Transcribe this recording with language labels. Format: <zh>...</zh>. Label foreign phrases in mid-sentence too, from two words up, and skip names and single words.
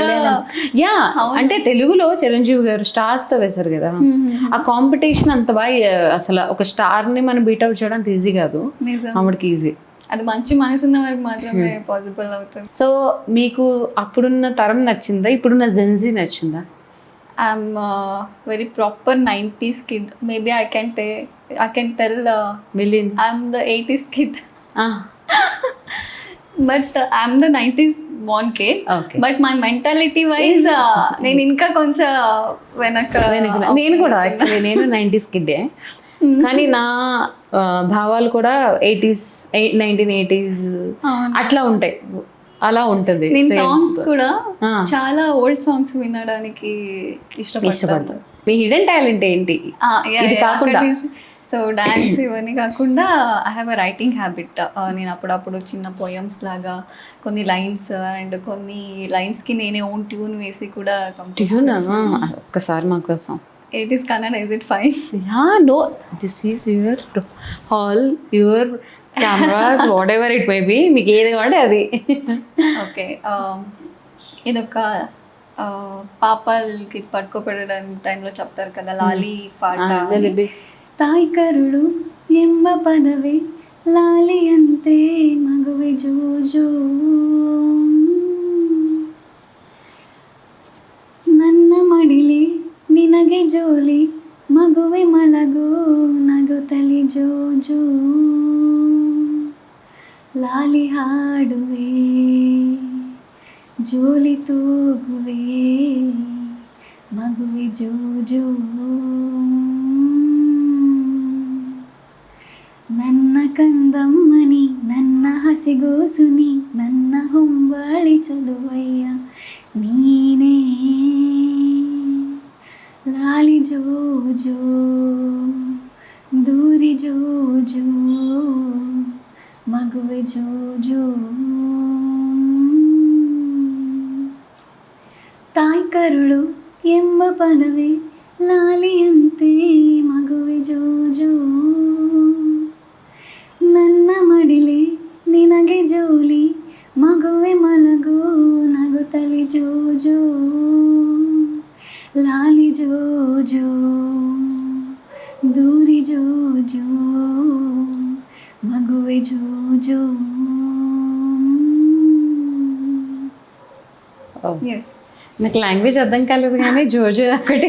<te>యా అంటే తెలుగులో చిరంజీవి గారు స్టార్స్ తో వేశారు కదా, ఆ కాంపిటీషన్ అంత బాగా. అసలు ఒక స్టార్ ని మనం బీట్అవుట్ చేయడం అంత ఈజీ కాదు, ఆవిడకి ఈజీ. అది మంచి మనసు ఉన్న వారికి మాత్రమే పాసిబుల్ అవుతుంది. సో మీకు అప్పుడున్న తరం నచ్చిందా, ఇప్పుడున్న జెన్జీ నచ్చిందా?</te> <en>I'm very proper 90s kid. Maybe I can tell I'm the 80s kid. But I'm the 90s born kid. Okay. But my mentality wise</en> <te>నేను ఇంకా కొంచెం వెనక. నేను కూడా యాక్చువల్లీ నేను 90s కిడ్డే, కానీ నా భావాలు కూడా 1980s అట్లా ఉంటాయి. అలా ఉంటుంది. నేను సాంగ్స్ కూడా చాలా</te> <en>old songs</en> <te>వినడానికి ఇష్టపడతాను. మీ</te> <en>hidden talent</en> <te>ఏంటి? ఇది కాకుండా సో డాన్స్ ఇవన్నీ కాకుండా</te> <en>I have a writing habit.</en> <te>నేను అప్పుడప్పుడు చిన్న పోయమ్స్ లాగా కొన్ని లైన్స్ అండ్ కొన్ని లైన్స్కి నేనే</te> <en>own tune</en> <te>వేసి కూడా ఒక్కసారి మా కోసం.</te> <en>It is Kannada, is it fine? Yeah, no, this is your hall, your cameras, whatever it may be.</en> <te>మీకు ఏది కావాలంటే అది. ఓకే, ఇదొక పాపల్కి పడుకోబెట్టడానికి టైంలో చెప్తారు కదా లాలి పాట.</te> <kn>ತಾಯಿಕರುಳು ಎಂಬ ಪದವೇ ಲಾಲಿ ಅಂತೆ ಮಗುವೆ ಜೋಜೋ ನನ್ನ ಮಡಿಲಿ ನಿನಗೆ ಜೋಲಿ ಮಗುವೆ ಮಲಗೋ ನಗುತ್ತಲಿ ಜೋಜೋ ಲಾಲಿ ಹಾಡುವೆ ಜೋಲಿ ತೂಗುವೆ ಮಗುವೆ ಜೋಜೋ ನನ್ನ ಕಂದಮ್ಮನಿ ನನ್ನ ಹಸಿಗೋಸುನಿ ನನ್ನ ಹೊಂಬಾಳಿ ಚಲುವಯ್ಯ ನೀನೇ ಲಾಲಿ ಜೋಜೋ ದೂರಿ ಜೋಜೋ ಮಗುವೆ ಜೋಜೋ ತಾಯ್ಕರುಳು ಎಂಬ ಪದವೇ ಲಾಲಿಯಂತೆ ಮಗುವೆ ಜೋಜೋ ನನ್ನ ಮಡಿಲೆ ನಿನಗೆ ಜೋಲಿ ಮಗುವೆ ಮಲಗೋ ನಗುತ್ತಲಿ ಜೋಜೋ ಲಾಲಿ ಜೋಜೋ ದೂರಿ ಜೋಜೋ ಮಗುವೆ ಜೋಜೋ.</kn> <te>ఎస్, నాకు లాంగ్వేజ్ అర్థం కాలేదు కానీ జోజో ఒకటి</te>